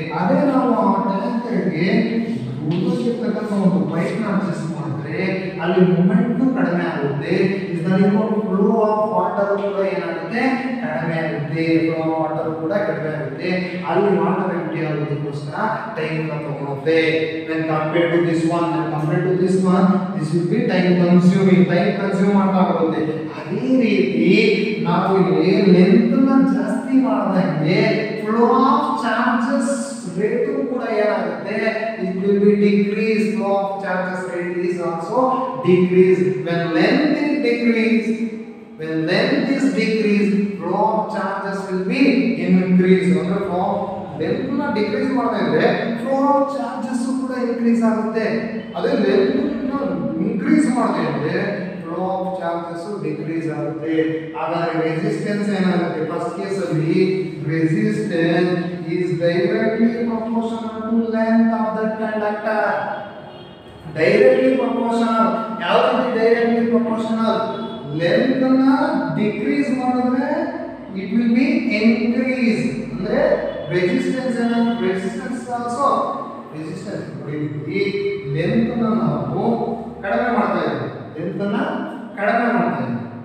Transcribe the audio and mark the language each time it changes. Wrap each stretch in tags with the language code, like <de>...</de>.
<kn>ಅದೇ ನಾವು ಆ ಟ್ಯಾಂಕರ್ಗೆ ಇರ್ತಕ್ಕಂಥ ಒಂದು ಪೈಪ್ ನ ಅಡ್ಜಸ್ಟ್ ಮಾಡಿದ್ರೆ ಅಲ್ಲಿ ಮೂವ್ಮೆಂಟ್ ಕಡಿಮೆ ಆಗುತ್ತೆ. ಇದರಿಂದ ಫ್ಲೋ ಆಫ್ ವಾಟರ್ ಕೂಡ ಏನಾಗುತ್ತೆ, ಕಡಿಮೆ ಆಗುತ್ತೆ. ಫ್ಲೋ ಆಫ್ ವಾಟರ್ ಕೂಡ ಕಡಿಮೆ ಆಗುತ್ತೆ. ಅಲ್ಲಿ ವಾಟರ್ ಎಂಟಿ ಆಗೋದಕ್ಕೋಸ್ಕರ ಟೈಮ್ ತಗೊಳುತ್ತೆ.</kn> <en>when compared to this one, this will be time consuming.</en> <kn>Time consume ಮಾಡ್ತಾ ಬರುತ್ತೆ. ಅದೇ ರೀತಿ ನಾವು ಇಲ್ಲಿ ಲೆಂತ್ ನ ಜಾಸ್ತಿ ಮಾಡಿದಂಗೆ ಫ್ಲೋ ಆಫ್ ಚಾರ್ಜಸ್ ರೇಟ್ ಕೂಡ ಏನಾಗುತ್ತೆ,</kn> <en>it will be decrease. Flow of charges rate is also decrease. When length is decreased, flow of charges will be increase.</en> <kn>ಅಂದ್ರೆ flow ಲೆಂತ್ ನ ಡಿಕ್ರೀಸ್ ಮಾಡ್ತಾ ಇದ್ರೆ ಫ್ಲೋ ಆಫ್ ಚಾರ್ಜಸ್ ಕೂಡ increase ಆಗುತ್ತೆ. ಅದೇ length ನ ಇನ್ಕ್ರೀಸ್ ಮಾಡ್ತಾ ಇದ್ರೆ ಫ್ಲೋ ಆಫ್ ಚಾರ್ಜಸ್ ಡಿಕ್ರೀಸ್ ಆಗುತ್ತೆ. ಹಾಗಾದ್ರೆ ರೆಸಿಸ್ಟೆನ್ಸ್ ಏನಾಗುತ್ತೆ, ಫಸ್ಟ್ ಕೇಸ್ ಅಲ್ಲಿ</kn> <en>Resistance is directly proportional to length of the conductor. Directly proportional.</en> <kn>ಯಾವ ರೀತಿ</kn> <en>directly proportional? length ನ decrease</en> <kn>ಮಾಡಿದ್ರೆ</kn> <en>it will be increase.</en> <kn>ಅಂದ್ರೆ resistance ಏನಾಗುತ್ತೆ, resistance also resistance ಈ length ನ ನಾವು ಕಡಿಮೆ ಮಾಡ್ತಾ ಇದ್ದೀವಿ. length ನ ಕಡಿಮೆ ಮಾಡ್ತಾ ಇದ್ದೀವಿ.</kn>